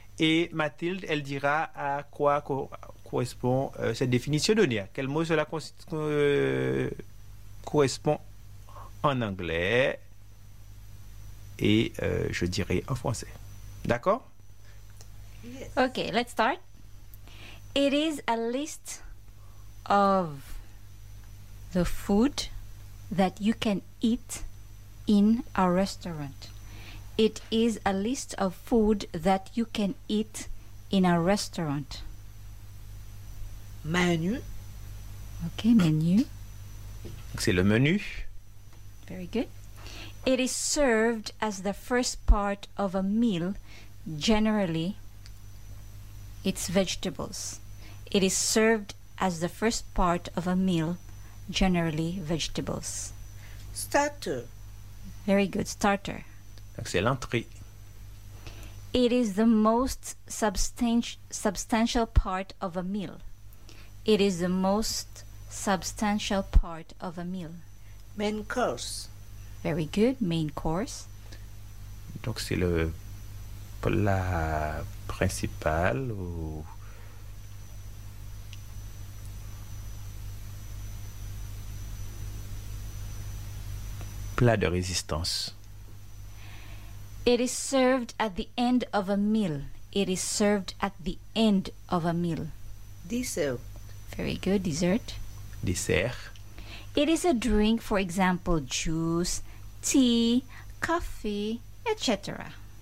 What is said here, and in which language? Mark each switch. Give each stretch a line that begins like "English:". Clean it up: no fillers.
French: Et Mathilde, elle dira à quoi correspond cette définition donnée. Quel mot cela correspond en anglais et je dirai en français. D'accord?
English: Yes. Okay, let's start. It is a list of the food that you can eat in a restaurant. It is a list of food that you can eat in a restaurant. Menu. Okay, menu.
French: C'est le menu.
English: Very good. It is served as the first part of a meal. Generally, it's vegetables. It is served as the first part of a meal. Generally, vegetables. Starter. Very good. Starter.
French: Donc c'est l'entrée.
English: It is the most substantial part of a meal. It is the most substantial part of a meal. Main course. Very good. Main course.
French: Donc c'est le plat principal ou plat de résistance.
English: It is served at the end of a meal. It is served at the end of a meal. Dessert. Very good. Dessert. Dessert. It is a drink, for example, juice, tea, coffee, etc.